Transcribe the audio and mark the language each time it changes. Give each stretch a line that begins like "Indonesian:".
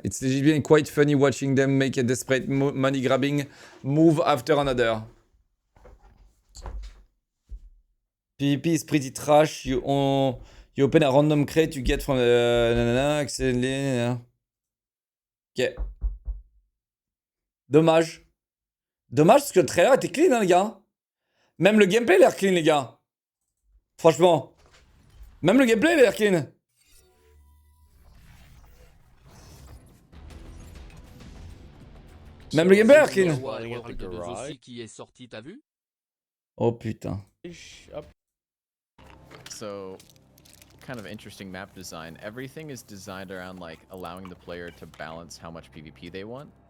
English: It's legitimately quite funny watching them make a desperate money-grabbing move after another. PvP is pretty trash. You open a random crate you get from the...
French: Ok. Dommage. Dommage parce que le trailer était clean, hein, les gars. Même le gameplay a l'air clean, les gars. Franchement. Même le gameplay a l'air clean. Même le gameplay a l'air clean. Qui est sorti, t'as vu? Oh putain.
English: So, kind of interesting map design. Everything is designed around like allowing the player to balance how much PvP they want.